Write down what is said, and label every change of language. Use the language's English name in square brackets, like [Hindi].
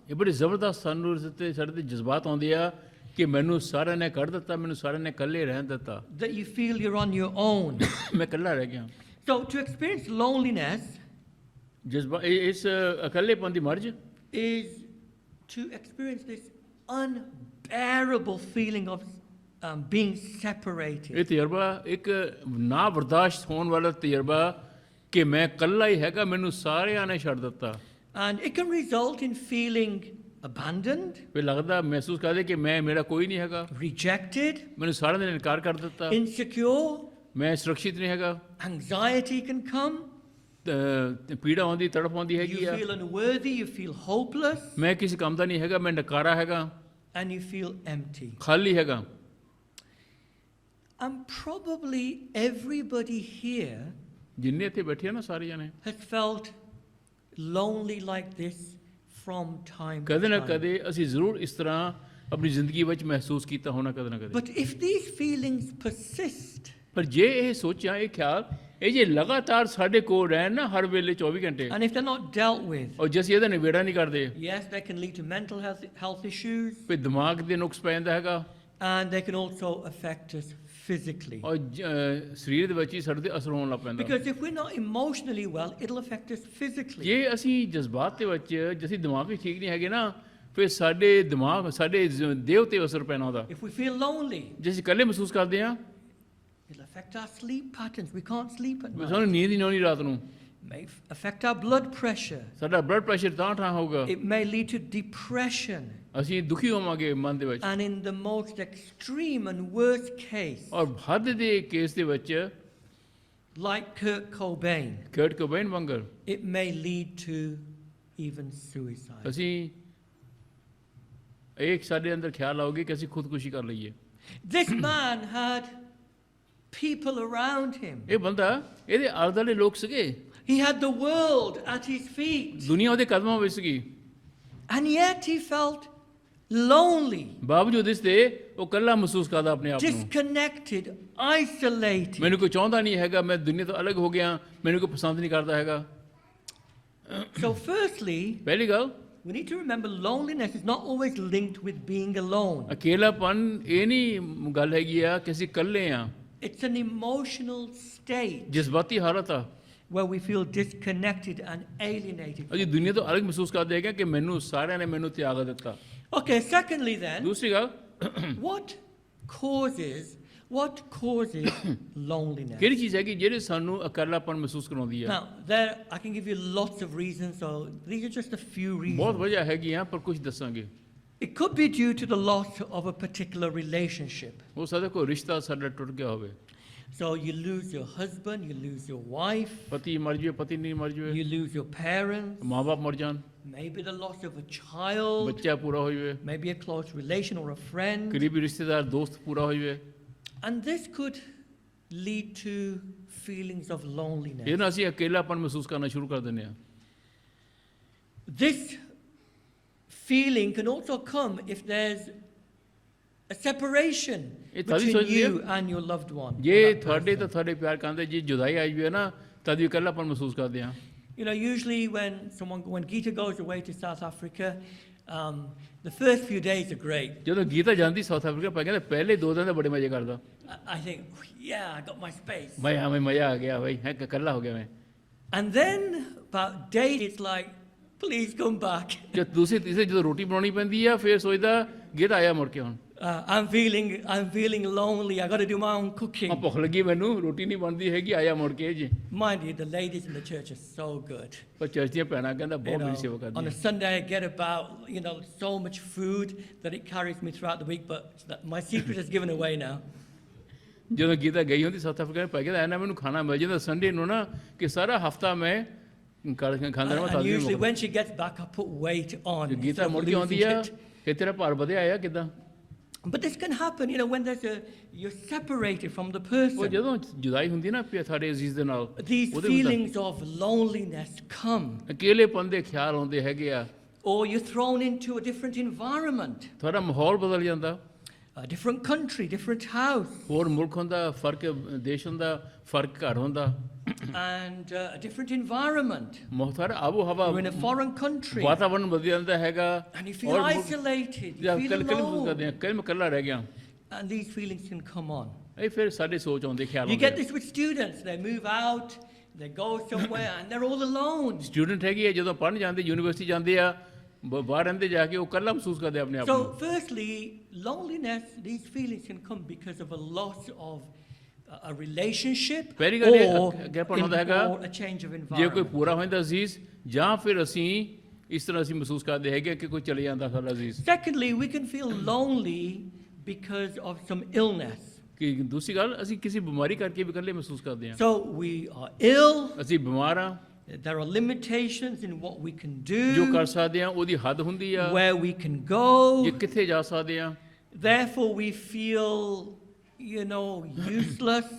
[Punjabi] ਇਹ ਬੜੇ ਜ਼ਬਰਦਸਤ ਸਾਨੂੰ ਸਾਡੇ ਤੇ ਜਜ਼ਬਾਤ ਆਉਂਦੇ ਆ ਕਿ ਮੈਨੂੰ ਸਾਰਿਆਂ ਨੇ ਕੱਢ ਦਿੱਤਾ ਮੈਨੂੰ ਸਾਰਿਆਂ ਨੇ ਇਕੱਲੇ ਰਹਿਣ ਦਿੱਤਾ [English] That you feel you're on your own. [Punjabi] ਮੈਂ ਇਕੱਲਾ ਰਹਿ ਗਿਆ [English] So to experience loneliness [Punjabi] ਜਜ਼ਬਾ ਇਸ ਇਕੱਲੇਪਨ ਦੀ ਮਰਜ਼ [English] is to experience this unbearable feeling of being separated. [Punjabi] ਇਹ ਤਜਰਬਾ ਇੱਕ ਨਾ ਬਰਦਾਸ਼ਤ ਹੋਣ ਵਾਲਾ ਤਜਰਬਾ ਕਿ ਮੈਂ ਇਕੱਲਾ ਹੀ ਹੈਗਾ ਮੈਨੂੰ ਸਾਰਿਆਂ ਨੇ ਛੱਡ ਦਿੱਤਾ [English] And it can result in feeling abandoned, [Punjabi] ਫਿਰ ਲੱਗਦਾ ਮਹਿਸੂਸ ਕਰਦੇ ਕਿ ਮੇਰਾ ਕੋਈ ਨਹੀਂ ਹੈਗਾ [English] rejected, [Punjabi] ਮੈਨੂੰ ਸਾਰਿਆਂ ਨੇ ਇਨਕਾਰ ਕਰ ਦਿੱਤਾ [English] insecure, [Punjabi] ਮੈਂ ਸੁਰੱਖਿਅਤ ਨਹੀਂ ਹੈਗਾ [English] anxiety can come. [Punjabi] ਪੀੜਾ ਆਉਂਦੀ ਤੜਪ ਆਉਂਦੀ [English] You [Punjabi] ਹੈਗੀ ਆ [English] feel unworthy, you feel hopeless, [Punjabi] ਮੈਂ ਕਿਸੇ ਕੰਮ ਦਾ ਨਹੀਂ ਹੈਗਾ ਮੈਂ ਨਕਾਰਾ ਹੈਗਾ [English] and you feel empty. [Punjabi] ਖਾਲੀ ਹੈਗਾ [English] And probably everybody here [Punjabi] ਜਿੰਨੇ ਇੱਥੇ ਬੈਠੇ ਆ ਨਾ ਸਾਰੇ ਜਣੇ [English] has felt lonely like this from time to [Punjabi] ਕਦੇ ਨਾ [English] time. [Punjabi] ਕਦੇ ਅਸੀਂ ਜ਼ਰੂਰ ਇਸ ਤਰ੍ਹਾਂ ਆਪਣੀ ਜ਼ਿੰਦਗੀ ਵਿੱਚ ਮਹਿਸੂਸ ਕੀਤਾ ਹੋਣਾ ਕਦੇ ਨਾ ਕਦੇ [English] But if these feelings persist, [Punjabi] ਪਰ ਜੇ ਇਹ ਸੋਚਾਂ ਇਹ ਖਿਆਲ ਇਹ ਜੇ ਲਗਾਤਾਰ ਸਾਡੇ ਕੋਲ ਰਹਿਣ ਨਾ ਹਰ ਵੇਲੇ 24 ਘੰਟੇ [English] and if they're not dealt with, [Punjabi] ਔਰ ਜੇ ਅਸੀਂ ਇਹਦਾ ਨਿਬੇੜਾ ਨਹੀਂ ਕਰਦੇ [English] yes, they can lead to mental health issues, [Punjabi] ਫਿਰ ਦਿਮਾਗ ਦੇ ਨੁਕਸ ਪੈ ਜਾਂਦਾ ਹੈਗਾ [English] and they can also affect us physically. [Punjabi] ਔਰ ਸਰੀਰ ਦੇ ਵਿੱਚ ਹੀ ਸਾਡੇ ਤੇ ਅਸਰ ਹੋਣ ਲੱਗ ਪੈਂਦਾ [English] Because if we're not emotionally well, it'll affect us physically. [Punjabi] ਜੇ ਅਸੀਂ ਜਜ਼ਬਾਤ ਦੇ ਵਿੱਚ ਜੇ ਅਸੀਂ ਦਿਮਾਗ ਵੀ ਠੀਕ ਨਹੀਂ ਹੈਗੇ ਨਾ ਫਿਰ ਸਾਡੇ ਦਿਮਾਗ ਸਾਡੇ ਦੇਹ ਤੇ ਅਸਰ ਪੈਣਾ ਉਹਦਾ [English] If we feel lonely, [Punjabi] ਜੇ ਅਸੀਂ ਇਕੱਲੇ ਮਹਿਸੂਸ ਕਰਦੇ ਹਾਂ [English] it'll affect our sleep patterns. We can't sleep at night. [Punjabi] ਸਾਨੂੰ ਨੀਂਦ ਹੀ ਨਹੀਂ ਆਉਣੀ ਰਾਤ ਨੂੰ [English] It may affect our blood pressure. [Punjabi] ਸਾਡਾ ਬਲੱਡ ਪ੍ਰੈਸ਼ਰ ਤਾਂ ਠਾਂ ਹੋਊਗਾ [English] It may lead to depression. [Punjabi] ਅਸੀਂ ਦੁਖੀ ਹੋਵਾਂਗੇ ਮਨ ਦੇ ਵਿੱਚ [English] And in the most extreme and worst case, [Punjabi] ਔਰ ਹੱਦ ਦੇ ਕੇਸ ਦੇ ਵਿੱਚ [English] like Kurt Cobain, [Punjabi] ਕਰਟ Cobain ਵਾਂਗਰ [English] it may lead to even suicide. [Punjabi] ਅਸੀਂ ਇਹ ਸਾਡੇ ਅੰਦਰ ਖਿਆਲ ਆਉਗੇ ਕਿ ਅਸੀਂ ਖੁਦਕੁਸ਼ੀ ਕਰ ਲਈਏ [English] This man had people around him. [Punjabi] ਇਹ ਬੰਦਾ ਇਹਦੇ ਆਲੇ ਦੁਆਲੇ ਲੋਕ ਸੀਗੇ [English] He had the world at his feet. [Punjabi] ਦੁਨੀਆ ਉਹਦੇ ਕਦਮਾਂ ਵਿੱਚ ਸੀਗੀ [English] And yet he felt lonely, [Punjabi] ਬਾਵਜੂਦ ਇਸ ਦੇ ਉਹ ਇਕੱਲਾ ਮਹਿਸੂਸ ਕਰਦਾ ਆਪਣੇ ਆਪ ਨੂੰ [English] disconnected, isolated. [Punjabi] ਮੈਨੂੰ ਕੋਈ ਚਾਹੁੰਦਾ ਨਹੀਂ ਹੈਗਾ ਮੈਂ ਦੁਨੀਆ ਤੋਂ ਅਲੱਗ ਹੋ ਗਿਆ ਮੈਨੂੰ ਕੋਈ ਪਸੰਦ ਨਹੀਂ ਕਰਦਾ ਹੈਗਾ [English] So firstly, [Punjabi] ਪਹਿਲੀ ਗੱਲ, [English] we need to remember loneliness is not always linked with being alone. [Punjabi] ਅਕੇਲਾਪਨ ਇਹ ਨਹੀਂ ਗੱਲ ਹੈਗੀ ਆ ਕਿ ਅਸੀਂ ਇਕੱਲੇ ਆ, [English] It's an emotional state [Punjabi] ਜਜ਼ਬਾਤੀ ਹਾਲਤ ਆ। [English] where we feel disconnected and alienated. [Punjabi] ਅਸੀਂ ਦੁਨੀਆ ਤੋਂ ਅਲੱਗ ਮਹਿਸੂਸ ਕਰਦੇ ਹੈਗੇ ਕਿ ਮੈਨੂੰ ਸਾਰਿਆਂ ਨੇ ਮੈਨੂੰ ਤਿਆਗ ਦਿੱਤਾ। [English] Okay, secondly then, [Punjabi] ਦੂਸਰੀ ਗੱਲ, [English] what causes loneliness? [Punjabi] ਕਿਹੜੀ ਚੀਜ਼ ਹੈਗੀ ਜਿਹੜੀ ਸਾਨੂੰ ਇਕੱਲਾਪਨ ਮਹਿਸੂਸ ਕਰਾਉਂਦੀ ਆ? [English] Now, there I can give you lots of reasons, so these are just a few [Punjabi] ਬਹੁਤ [English] reasons. [Punjabi] ਵਜ੍ਹਾ ਹੈਗੀਆਂ ਪਰ ਕੁਝ ਦੱਸਾਂਗੇ। [English] It could be due to the loss of a particular relationship. [Punjabi] ਹੋ ਸਕਦਾ ਕੋਈ ਰਿਸ਼ਤਾ ਸਾਡਾ ਟੁੱਟ ਗਿਆ ਹੋਵੇ, [English] So you lose your husband, you lose your wife, [Punjabi] ਪਤੀ ਮਰ ਜਾਵੇ, ਪਤੀ ਨਹੀਂ ਮਰ ਜਾਵੇ, [English] you lose your parents, [Punjabi] ਮਾਂ-ਬਾਪ ਮਰ ਜਾਣ, [English] maybe the loss of a child, [Punjabi] ਬੱਚਾ ਪੂਰਾ ਹੋ ਜਾਵੇ, [English] maybe a close relation or a friend. [Punjabi] ਕਰੀਬੀ ਰਿਸ਼ਤੇਦਾਰ ਦੋਸਤ ਪੂਰਾ ਹੋ ਜਾਵੇ। [English] And this could lead to feelings of loneliness. [Punjabi] ਇਹ ਨਾਲ ਅਸੀਂ ਅਕੇਲਾਪਨ ਮਹਿਸੂਸ ਕਰਨਾ ਸ਼ੁਰੂ ਕਰ ਦਿੰਦੇ ਆ। [English] This feeling can also come if there's a separation [Punjabi] ਇਹ ਤਾਂ ਵੀ [English] between you and your loved one. or [Punjabi] ਜੇ [English] that [Punjabi] ਤੁਹਾਡੇ [English] person. [Punjabi] ਤਾਂ ਤੁਹਾਡੇ ਪਿਆਰ ਕਰਦੇ ਜੇ ਜੁਦਾਈ ਆਈ ਵੀ ਹੈ ਨਾ, ਤਦ ਵੀ ਇਕੱਲਾਪਨ ਮਹਿਸੂਸ ਕਰਦੇ ਆ। [English] You know, usually when Gita goes away to South Africa, the first few days are great. [Punjabi] ਜਦੋਂ ਗੀਤਾ ਜਾਂਦੀ ਸਾਊਥ ਅਫਰੀਕਾ ਪਾ ਕਹਿੰਦੇ ਪਹਿਲੇ 2 ਦਿਨ ਤਾਂ ਬੜੇ ਮਜ਼ੇ ਕਰਦਾ, [English] I think, yeah, I got my space. [Punjabi] ਮੈਂ ਹਮੇ ਮਜ਼ਾ ਆ ਗਿਆ ਬਈ, ਹੈ ਇਕੱਲਾ ਹੋ ਗਿਆ ਮੈਂ। [English] And then about day, it's like, please come back. [Punjabi] ਜੇ ਦੂਸਰੇ ਤੀਸਰੇ ਜਦੋਂ ਰੋਟੀ ਬਣਾਉਣੀ ਪੈਂਦੀ ਆ ਫਿਰ ਸੋਚਦਾ ਗੀਤਾ ਆਇਆ ਮੁੜ ਕੇ ਹੁਣ। [English] I'm feeling lonely. I got to do my own cooking. [Punjabi] ਭੁੱਖ ਲੱਗੀ ਮੈਨੂੰ, ਰੋਟੀ ਨਹੀਂ ਬਣਦੀ ਹੈਗੀ, ਆਇਆ ਮੁੜ ਕੇ ਜੀ। [English] Mind you, the ladies in the church are so good. [Punjabi] ਪਰ ਚਰਚ ਦੀਆਂ ਭੈਣਾਂ ਕਹਿੰਦਾ [English] You [Punjabi] ਬਹੁਤ [English] know, [Punjabi] ਮੇਰੀ ਸੇਵਾ [English] on a [Punjabi] ਕਰਦੀ। [English] Sunday, I get about, so much food that it carries me throughout the week, but my secret is given away now. [Punjabi] ਜਦੋਂ ਗੀਤਾ ਗਈ ਹੁੰਦੀ ਸਾਊਥ ਅਫਰੀਕਾ ਪਾ ਕਹਿੰਦਾ ਐਨਾ ਮੈਨੂੰ ਖਾਣਾ ਮਿਲ ਜਾਂਦਾ ਸੰਡੇ ਨੂੰ ਨਾ ਕਿ ਸਾਰਾ ਹਫਤਾ ਮੈਂ ਖਾਂਦਾ ਰਹਾਂ। [English] And usually when she gets back, I put weight on. [Punjabi] Gita [English] instead of [Punjabi] ਮੁੜ ਕੇ ਆਉਂਦੀ ਆ [English] losing it. [Punjabi] ਕਿ ਤੇਰਾ ਭਾਰ ਵਧਿਆ ਆ ਕਿੱਦਾਂ? [English] But this can happen, when you're separated from the [Punjabi] ਉਹ [English] person. [Punjabi] ਜਦੋਂ ਜੁਦਾਈ ਹੁੰਦੀ ਨਾ ਸਾਡੇ ਅਜ਼ੀਜ਼ ਦੇ ਨਾਲ, [English] These [Punjabi] ਉਹਦੇ ਵਿੱਚ [English] feelings of loneliness come, [Punjabi] ਅਕੇਲੇਪਨ ਦੇ ਖਿਆਲ ਆਉਂਦੇ ਹੈਗੇ ਆ। [English] or you're thrown into a different environment, [Punjabi] ਤੁਹਾਡਾ ਮਾਹੌਲ ਬਦਲ ਜਾਂਦਾ, [English] a different country, different house, [Punjabi] ਹੋਰ ਮੁਲਕ ਹੁੰਦਾ, ਫਰਕ ਦੇਸ਼ ਹੁੰਦਾ, ਫਰਕ ਘਰ ਹੁੰਦਾ, [English] and a different environment. [Punjabi] ਤੁਹਾਡਾ ਆਬੋ ਹਵਾ, [English] You're in a foreign country, [Punjabi] ਵਾਤਾਵਰਨ ਬਦਲ ਜਾਂਦਾ ਹੈਗਾ। [English] and you feel isolated, you feel [Punjabi] ਕੱਲ [English] alone, [Punjabi] ਕਰਦੇ ਆ, ਕੱਲ ਮੈਂ ਇਕੱਲਾ ਰਹਿ ਗਿਆ। [English] and these feelings can come on. [Punjabi] ਇਹ ਫਿਰ ਸਾਡੇ ਸੋਚ ਆਉਂਦੇ ਖਿਆਲ [English] You get [Punjabi] ਆਉਂਦੇ। [English] this with students. They move out, they go somewhere, and they're all alone. [Punjabi] Student ਹੈਗੀ ਆ ਜਦੋਂ ਪੜ੍ਹਨ ਜਾਂਦੇ, ਯੂਨੀਵਰਸਿਟੀ ਜਾਂਦੇ ਆ, ਬਾਹਰ ਰਹਿੰਦੇ ਜਾ ਕੇ ਉਹ ਇਕੱਲਾ ਮਹਿਸੂਸ ਕਰਦੇ ਆਪਣੇ ਆਪ [English] So, [Punjabi] ਨੂੰ। [English] firstly, loneliness, these feelings can come because of a loss of a relationship [Punjabi] ਪਹਿਲੀ ਗੱਲ ਇਹ [English] or [Punjabi] ਅੱਗੇਪਣ ਹੁੰਦਾ ਹੈਗਾ [English] or a change of [Punjabi] ਜੇ ਕੋਈ [English] environment. [Punjabi] ਪੂਰਾ ਹੋ ਜਾਂਦਾ ਅਜ਼ੀਜ਼, ਜਾਂ ਫਿਰ ਅਸੀਂ ਇਸ ਤਰ੍ਹਾਂ ਅਸੀਂ ਮਹਿਸੂਸ ਕਰਦੇ ਹੈਗੇ ਕਿ ਕੋਈ ਚਲੇ ਜਾਂਦਾ ਸਾਡਾ ਅਜ਼ੀਜ਼। [English] Secondly, we can feel lonely because of some illness. [Punjabi] ਕਿ ਦੂਸਰੀ ਗੱਲ, ਅਸੀਂ ਕਿਸੇ ਬਿਮਾਰੀ ਕਰਕੇ ਵੀ ਇਕੱਲੇ ਮਹਿਸੂਸ ਕਰਦੇ ਹਾਂ। [English] So, we are ill, [Punjabi] ਅਸੀਂ ਬਿਮਾਰ ਹਾਂ, [English] there are limitations in what we can [Punjabi] ਜੋ [English] do, [Punjabi] ਕਰ ਸਕਦੇ ਹਾਂ ਉਹਦੀ ਹੱਦ ਹੁੰਦੀ ਆ, [English] where we can go. [Punjabi] ਜੇ ਕਿੱਥੇ ਜਾ ਸਕਦੇ ਹਾਂ। [English] Therefore, we feel, useless.